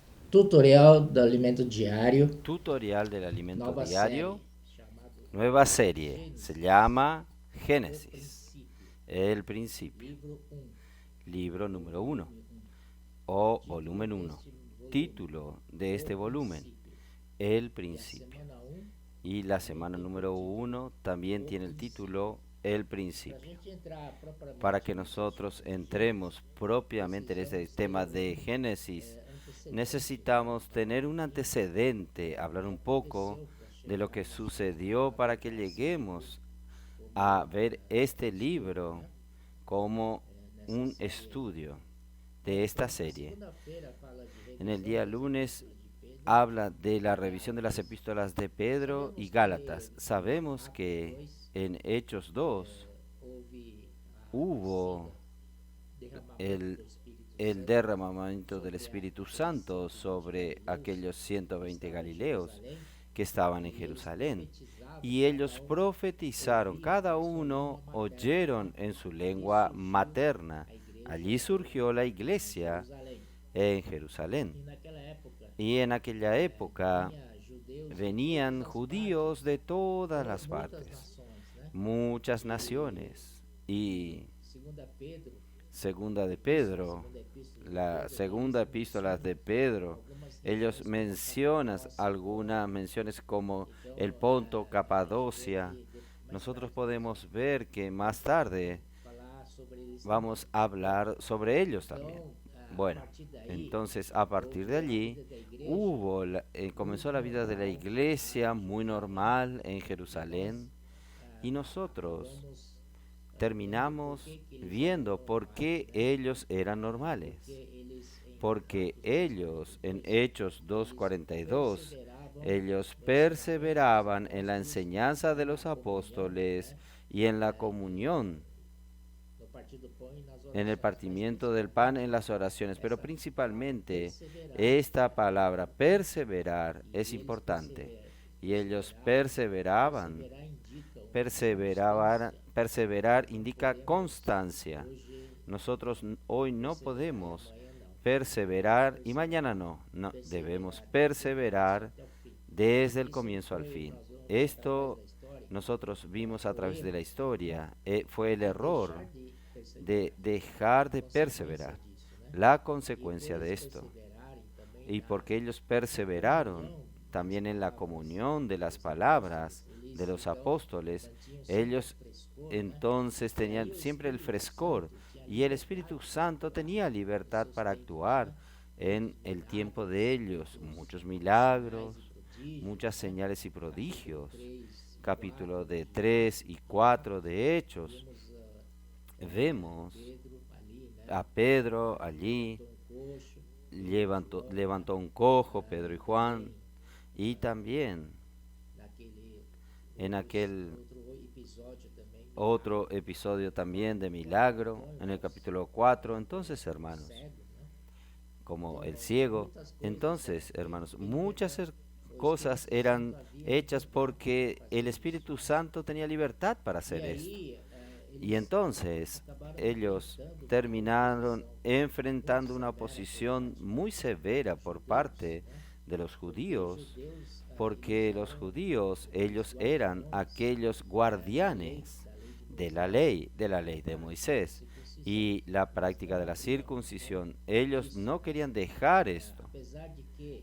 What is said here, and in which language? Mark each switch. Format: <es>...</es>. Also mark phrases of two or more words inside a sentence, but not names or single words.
<pt>Tutorial do alimento diário,</pt> <es>Tutorial del alimento</es> <pt>nova</pt> <es>diario,</es> <pt>série, chamado</pt> <es>nueva serie. Se</es> <pt>Gênesis,</pt> <es>llama</es> <pt>o</pt> <es>Génesis,</es> <pt>princípio,</pt> <es>el principio,</es> <pt>livro</pt> <es>libro</es> <pt>ou</pt> <es>número uno</es> <pt>volume 1. o Título</pt> <es>volumen uno.</es> <pt>deste volume,</pt> <es>Título de</es> <pt>O</pt> <es>este volumen,</es> <pt>Princípio.</pt> <es>el</es> <pt>E a</pt> <es>principio.</es> <pt>semana 1</pt> <es>Y la</es> <pt>também</pt> <es>semana</es> <pt>tem</pt> <es>por</es> <pt>número</pt> <es>título uno también</es> <pt>O</pt> <es>tiene el</es> <pt>Princípio.</pt> <es>título El</es> <pt>Para a</pt> <es>principio.</es> <pt>gente entrar</pt> <es>Para</es> <pt>propriamente</pt> <es>que</es> <pt>nesse</pt> <es>nosotros</es> <pt>assunto de</pt> <es>entremos</es> <pt>Gênesis,</pt> <es>propiamente en este</es> <pt>precisamos ter</pt> <es>tema de Génesis,</es> <pt>antecedente</pt> <es>necesitamos</es> <pt>para</pt> <es>tener un</es> <pt>entender</pt> <es>antecedente,</es> <pt>o</pt> <es>hablar</es> <pt>que</pt> <es>un poco</es> <pt>aconteceu para</pt> <es>de lo que</es> <pt>chegarmos</pt> <es>sucedió</es> <pt>a</pt> <es>para que</es> <pt>tratar esse livro</pt> <es>lleguemos a</es> <pt>como</pt> <es>ver este</es> <pt>estudo,</pt> <es>libro como</es> <pt>nessa</pt> <es>un</es> <pt>série aí.</pt> <es>estudio de</es> <pt>Bom,</pt> <es>esta</es> <pt>na</pt> <es>serie.</es> <pt>segunda-feira fala de</pt> <es>En el</es> <pt>revisão</pt> <es>día</es> <pt>das</pt> <es>lunes</es> <pt>epístolas de Pedro</pt> <es>habla de la</es> <pt>e</pt> <es>revisión de las</es> <pt>Gálatas.</pt> <es>epístolas de Pedro y</es> <pt>Sabemos que</pt> <es>Gálatas.</es> <pt>em</pt> <es>Sabemos</es> <pt>Atos</pt> <es>que</es> <pt>2</pt> <es>en Hechos 2</es> <pt>houve a descida,</pt> <es>hubo</es> <pt>derramamento</pt> <es>el,</es> <pt>do Espírito</pt> <es>el</es> <pt>Santo</pt> <es>derramamiento del</es> <pt>sobre</pt> <es>Espíritu</es> <pt>aqueles</pt> <es>Santo</es> <pt>120</pt> <es>sobre</es> <pt>galileus</pt> <es>aquellos</es> <pt>que</pt> <es>120</es> <pt>estavam em</pt> <es>galileos</es> <pt>Jerusalém</pt> <es>que estaban en</es> <pt>e eles</pt> <es>Jerusalén.</es> <pt>profetizavam,</pt> <es>Y</es> <pt>cada</pt> <es>ellos</es> <pt>um</pt> <es>profetizaron,</es> <pt>ouvia</pt> <es>cada</es> <pt>na sua língua</pt> <es>uno</es> <pt>materna.</pt> <es>oyeron en su</es> <pt>Ali</pt> <es>lengua</es> <pt>surgiu</pt> <es>materna.</es> <pt>a</pt> <es>Allí</es> <pt>igreja</pt> <es>surgió la</es> <pt>em</pt> <es>iglesia</es> <pt>Jerusalém.</pt> <es>en Jerusalén.</es> <pt>E naquela época</pt> <es>Y en aquella época</es> <pt>vinha judeus de todas</pt> <es>venían</es> <pt>as</pt> <es>judíos de</es> <pt>partes,</pt> <es>todas las</es> <pt>muitas</pt> <es>partes,</es> <pt>nações, né?</pt> <es>muchas</es> <pt>E</pt> <es>naciones. Y</es> <pt>segunda Pedro,</pt> <es>segunda de</es> <pt>segunda</pt> <es>Pedro,</es> <pt>epístola de</pt> <es>la</es> <pt>Pedro, eles</pt> <es>segunda epístola</es> <pt>mencionam</pt> <es>de Pedro,</es> <pt>algumas</pt> <es>ellos</es> <pt>regiões como</pt> <es>mencionan</es> <pt>Capadócia,</pt> <es>algunas</es> <pt>Ponto.</pt> <es>menciones como</es> <pt>Então,</pt> <es>el Ponto,</es> <pt>a gente vê</pt> <es>Capadocia.</es> <pt>que mais</pt> <es>Nosotros</es> <pt>tarde nós</pt> <es>podemos</es> <pt>vamos</pt> <es>ver que más tarde</es> <pt>falar sobre eles também.</pt> <es>vamos a hablar sobre ellos también.</es> <pt>Então, a</pt> <es>Bueno,</es> <pt>partir daí,</pt> <es>entonces a partir de</es> <pt>houve a</pt> <es>allí</es> <pt>vida da igreja</pt> <es>comenzó</es> <pt>muito</pt> <es>la vida de la</es> <pt>normal</pt> <es>iglesia</es> <pt>lá em</pt> <es>muy</es> <pt>Jerusalém.</pt> <es>normal en</es> <pt>E nós</pt> <es>Jerusalén y nosotros</es> <pt>acabamos vendo por</pt> <es>terminamos</es> <pt>que eles eram</pt> <es>viendo por</es> <pt>normais,</pt> <es>qué</es> <pt>né?</pt> <es>ellos eran</es> <pt>Porque</pt> <es>normales.</es> <pt>eles, em</pt> <es>Porque</es> <pt>Atos</pt> <es>ellos en</es> <pt>2:42,</pt> <es>Hechos</es> <pt>eles</pt> <es>2:42,</es> <pt>perseveravam</pt> <es>ellos</es> <pt>no ensinamento dos</pt> <es>perseveraban en la</es> <pt>apóstolos</pt> <es>enseñanza</es> <pt>e</pt> <es>de</es> <pt>na</pt> <es>los</es> <pt>comunhão,</pt> <es>apóstoles</es> <pt>né?</pt> <es>y en la</es> <pt>E</pt> <es>comunión,</es> <pt>no partir do pão e nas</pt> <es>en el</es> <pt>orações, mas</pt> <es>partimiento del pan, en</es> <pt>principalmente</pt> <es>las oraciones. Pero</es> <pt>essa palavra</pt> <es>principalmente</es> <pt>perseverar</pt> <es>esta</es> <pt>é</pt> <es>palabra</es> <pt>importante.</pt> <es>perseverar es</es> <pt>E eles</pt> <es>importante. Y ellos</es> <pt>perseveravam.</pt> <es>perseveraban.</es> <pt>Perseverar indica uma</pt> <es>Perseverar,</es> <pt>constância que</pt> <es>perseverar</es> <pt>nós não</pt> <es>indica</es> <pt>podemos</pt> <es>constancia.</es> <pt>hoje</pt> <es>Nosotros hoy no</es> <pt>perseverar e</pt> <es>podemos</es> <pt>amanhã não. Devemos</pt> <es>perseverar y mañana</es> <pt>perseverar,</pt> <es>no. No, debemos</es> <pt>perseverar desde o começo</pt> <es>perseverar</es> <pt>até o fim.</pt> <es>desde el</es> <pt>Isso</pt> <es>comienzo al</es> <pt>foi,</pt> <es>fin.</es> <pt>nós vamos ver através</pt> <es>Esto</es> <pt>da história,</pt> <es>nosotros vimos a</es> <pt>o</pt> <es>través de la</es> <pt>erro, né?</pt> <es>historia. Fue el</es> <pt>De</pt> <es>error</es> <pt>deixar de</pt> <es>de</es> <pt>perseverar.</pt> <es>dejar</es> <pt>A</pt> <es>de</es> <pt>consequência</pt> <es>perseverar.</es> <pt>disso, né?</pt> <es>La</es> <pt>E por</pt> <es>consecuencia de</es> <pt>eles</pt> <es>esto.</es> <pt>perseverarem também</pt> <es>Y porque ellos</es> <pt>na</pt> <es>perseveraron</es> <pt>comunhão das</pt> <es>también en la</es> <pt>palavras</pt> <es>comunión de las</es> <pt>dos</pt> <es>palabras</es> <pt>apóstolos,</pt> <es>de</es> <pt>eles</pt> <es>los</es> <pt>então</pt> <es>apóstoles,</es> <pt>mantinham sempre o</pt> <es>ellos</es> <pt>frescor, né?</pt> <es>entonces</es> <pt>E aí</pt> <es>tenían</es> <pt>o</pt> <es>siempre el</es> <pt>Espírito</pt> <es>frescor</es> <pt>Santo tinha</pt> <es>y el Espíritu</es> <pt>liberdade para</pt> <es>Santo</es> <pt>atuar</pt> <es>tenía</es> <pt>em</pt> <es>libertad</es> <pt>seus</pt> <es>para</es> <pt>tempos,</pt> <es>actuar</es> <pt>né?</pt> <es>en</es> <pt>Muitos</pt> <es>el tiempo de</es> <pt>milagres,</pt> <es>ellos,</es> <pt>muitos</pt> <es>muchos</es> <pt>sinais e</pt> <es>milagros, muchas</es> <pt>prodígios, né?</pt> <es>señales y</es> <pt>Capítulo</pt> <es>prodigios.</es> <pt>3 e</pt> <es>Capítulo</es> <pt>4</pt> <es>de</es> <pt>de</pt> <es>3 y</es> <pt>Atos, né?</pt> <es>4 de Hechos,</es> <pt>Vimos</pt> <es>vemos</es> <pt>Pedro ali, né?</pt> <es>a Pedro allí,</es> <pt>Levantou um coxo, Pedro e</pt> <es>levantó,</es> <pt>João,</pt> <es>levantó un cojo, Pedro y</es> <pt>e</pt> <es>Juan,</es> <pt>também</pt> <es>y también</es> <pt>naquele</pt> <es>en aquel</es> <pt>outro episódio também do</pt> <es>otro</es> <pt>milagre</pt> <es>episodio también de</es> <pt>com</pt> <es>milagro, en el</es> <pt>Lázaro,</pt> <es>capítulo 4. Entonces,</es> <pt>o</pt> <es>hermanos,</es> <pt>cego, né?</pt> <es>como el</es> <pt>Então,</pt> <es>ciego,</es> <pt>muitas coisas eram</pt> <es>entonces,</es> <pt>feitas</pt> <es>hermanos,</es> <pt>porque</pt> <es>muchas</es> <pt>o</pt> <es>cosas</es> <pt>Espírito</pt> <es>eran</es> <pt>Santo havia</pt> <es>hechas</es> <pt>liberdade</pt> <es>porque</es> <pt>para</pt> <es>el</es> <pt>fazer isso.</pt> <es>Espíritu Santo tenía libertad para</es> <pt>E</pt> <es>hacer esto.</es> <pt>aí</pt> <es>Y</es> <pt>eles</pt> <es>entonces</es> <pt>acabaram</pt> <es>ellos</es> <pt>enfrentando uma</pt> <es>terminaron</es> <pt>oposição muito</pt> <es>enfrentando una</es> <pt>severa por</pt> <es>oposición</es> <pt>parte</pt> <es>muy severa</es> <pt>dos</pt> <es>por</es> <pt>judeus,</pt> <es>parte</es> <pt>né?</pt> <es>de los</es> <pt>Porque os</pt> <es>judíos,</es> <pt>judeus eles</pt> <es>porque los</es> <pt>eram</pt> <es>judíos,</es> <pt>os</pt> <es>ellos eran</es> <pt>guardiões</pt> <es>aquellos</es> <pt>da</pt> <es>guardianes</es> <pt>lei de</pt> <es>de la</es> <pt>Moisés</pt> <es>ley, de la</es> <pt>e</pt> <es>ley</es> <pt>a</pt> <es>de</es> <pt>prática da</pt> <es>Moisés</es> <pt>circuncisão.</pt> <es>y la</es> <pt>Eles</pt> <es>práctica</es> <pt>não</pt> <es>de la</es> <pt>abriram mão</pt> <es>circuncisión. Ellos</es> <pt>disso,</pt> <es>no querían dejar esto,</es> <pt>apesar de que</pt>